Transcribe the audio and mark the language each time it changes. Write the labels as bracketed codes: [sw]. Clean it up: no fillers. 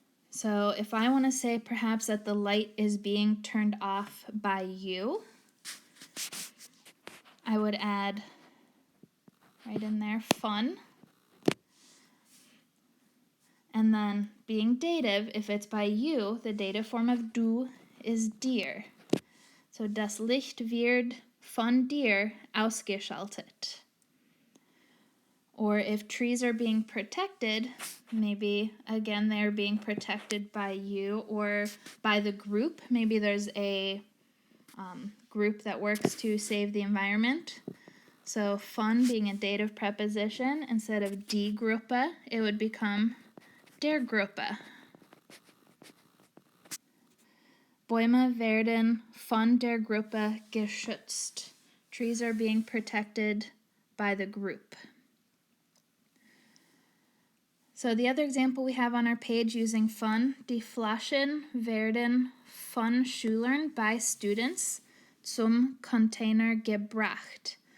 [en] So if I want to say perhaps that the light is being turned off by you, I would add right in there von. And then being dative, if it's by you, the dative form of du is dir. [de] So das Licht wird von dir ausgeschaltet. [en] Or if trees are being protected, maybe, again, they're being protected by you or by the group. Maybe there's a group that works to save the environment. So von being a dative preposition, instead of die Gruppe, it would become der Gruppe. [de] Bäume werden von der Gruppe geschützt. [en] Trees are being protected by the group. So the other example we have on our page using von, [de] die Flaschen werden von Schülern [en] by students [de] zum Container gebracht.